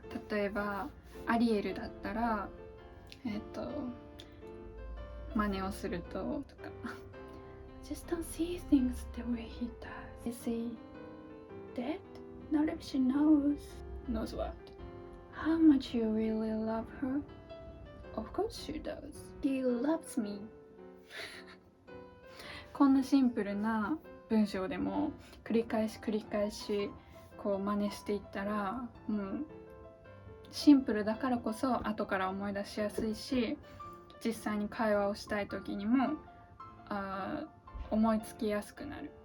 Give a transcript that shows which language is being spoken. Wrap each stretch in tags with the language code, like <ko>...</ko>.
<ja>例えばアリエルだったら真似をするとか</ja> <en>Just don't see things the way he does. You see that? Not if she knows what? How much you really love her? Of course she does. He loves me.</en> <ja>こんなシンプルな文章でも繰り返し真似していったら、シンプルだからこそ後から思い出しやすいし、実際に会話をしたい時にも思いつきやすくなる。</ja>